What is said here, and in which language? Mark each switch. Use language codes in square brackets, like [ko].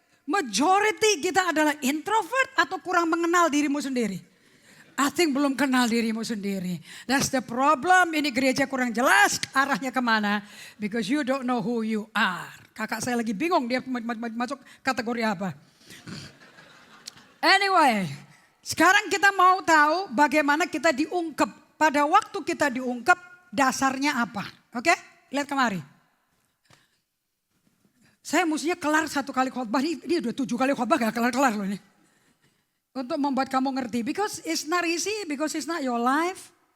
[id] Majority kita adalah introvert atau kurang mengenal dirimu sendiri. [en] I think [id] belum kenal dirimu sendiri. [en] That's the problem. [id] Ini gereja kurang jelas arahnya kemana. [en] Because you don't know who you are. [id] Kakak saya lagi bingung dia masuk kategori apa. Anyway. Sekarang kita mau tahu bagaimana kita diungkep. Pada waktu kita diungkep dasarnya apa. Oke? Lihat kemari. Saya mestinya kelar 1 kali khotbah. Ini udah 7 kali khotbah gak kelar-kelar loh ini. Untuk membuat kamu ngerti. [en] Because it's not easy, because it's not your life.